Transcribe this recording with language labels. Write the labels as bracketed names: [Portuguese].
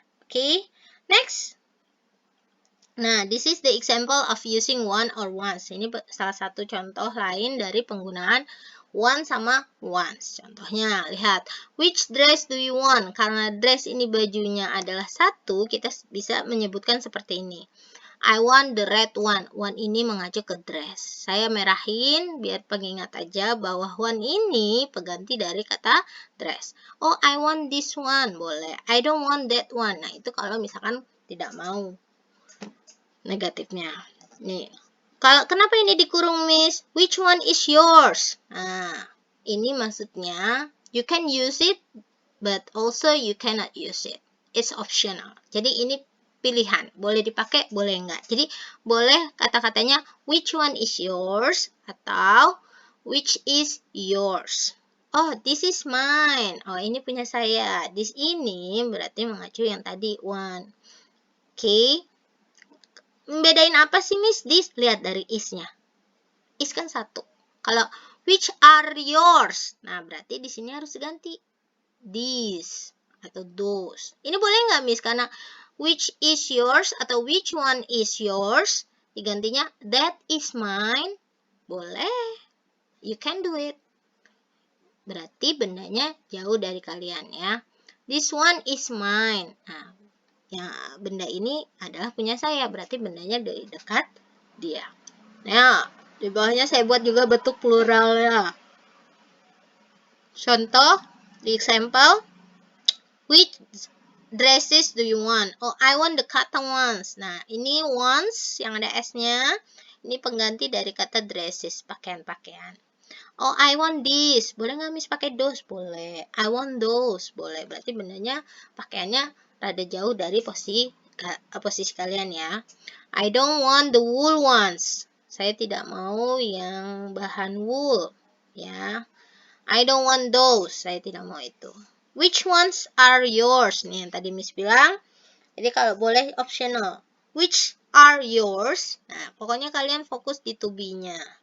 [English] Okay, next. Nah, this is the example of using one or ones. [Indonesian] Ini salah satu contoh lain dari penggunaan one sama ones. Contohnya, lihat. [English] Which dress do you want? [Indonesian] Karena dress ini bajunya adalah satu, kita bisa menyebutkan seperti ini. [English] I want the red one. [Indonesian] One ini mengacu ke dress. Saya merahin biar pengingat aja bahwa one ini pengganti dari kata dress. [English] Oh, I want this one. Boleh. I don't want that one. [Indonesian] Nah, itu kalau misalkan tidak mau. Negatifnya. Nih. Kenapa ini dikurung, Miss? [English] Which one is yours? [Indonesian] Nah, ini maksudnya [English] you can use it, but also you cannot use it. It's optional. [Indonesian] Jadi ini pilihan. Boleh dipakai, boleh enggak. Jadi boleh kata-katanya [English] which one is yours [Indonesian] atau [English] which is yours. Oh, this is mine. [Indonesian] Oh, ini punya saya. This ini berarti mengacu yang tadi one. Oke. Membedain apa sih, Miss? This, lihat dari is-nya. Is kan satu. Kalau [English] which are yours? [Indonesian] Nah, berarti di sini harus diganti these atau those. Ini boleh nggak, Miss? Karena [English] which is yours [Indonesian] atau [English] which one is yours, [Indonesian] digantinya [English] that is mine. [Indonesian] Boleh. [English] You can do it. [Indonesian] Berarti bendanya jauh dari kalian ya. [English] This one is mine. [Indonesian] Nah, ya, benda ini adalah punya saya, berarti bendanya dari dekat dia. Nah, di bawahnya saya buat juga bentuk pluralnya. Contoh, di [English] example, which dresses do you want? Oh, I want the cotton ones. [Indonesian] Nah, ini ones yang ada S-nya, ini pengganti dari kata dresses, pakaian-pakaian. [English] Oh, I want this. [Indonesian] Boleh nggak, Miss, pakai those? Boleh. [English] I want those. [Indonesian] Boleh. Berarti bendanya, pakaiannya rada jauh dari posisi kalian ya. [English] I don't want the wool ones. [Indonesian] Saya tidak mau yang bahan wool. Ya. [English] I don't want those. [Indonesian] Saya tidak mau itu. [English] Which ones are yours? [Indonesian] Nih yang tadi Miss bilang. Jadi kalau boleh optional. [English] Which are yours? [Indonesian] Nah, pokoknya kalian fokus di to be-nya.